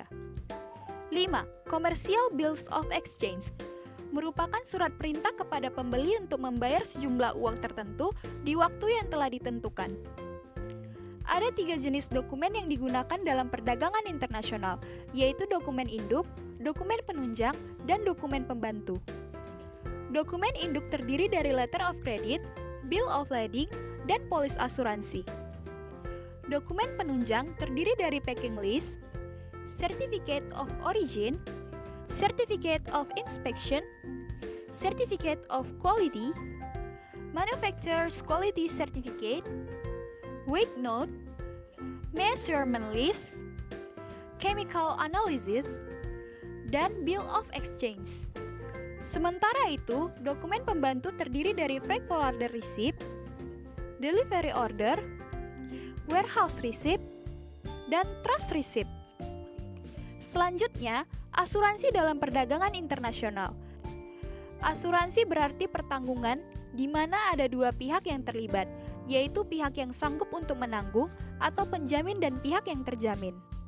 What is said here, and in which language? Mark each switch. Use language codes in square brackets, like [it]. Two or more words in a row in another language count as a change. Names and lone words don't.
[id] 5. [en] Commercial Bills of Exchange [id] merupakan surat perintah kepada pembeli untuk membayar sejumlah uang tertentu di waktu yang telah ditentukan. Ada 3 jenis dokumen yang digunakan dalam perdagangan internasional, yaitu dokumen induk, dokumen penunjang, dan dokumen pembantu. Dokumen induk terdiri dari [en] letter of credit, bill of lading, [id] dan polis asuransi. Dokumen penunjang terdiri dari [en] packing list, certificate of origin, certificate of inspection, certificate of quality, manufacturer's quality certificate, weight note, measurement list, chemical analysis, [id] dan [en] bill of exchange. [id] Sementara itu, dokumen pembantu terdiri dari [en] freight forwarder receipt, delivery order, warehouse receipt, [id] dan [en] trust receipt. [id] Selanjutnya, asuransi dalam perdagangan internasional. Asuransi berarti pertanggungan di mana ada dua pihak yang terlibat, yaitu pihak yang sanggup untuk menanggung atau penjamin dan pihak yang terjamin.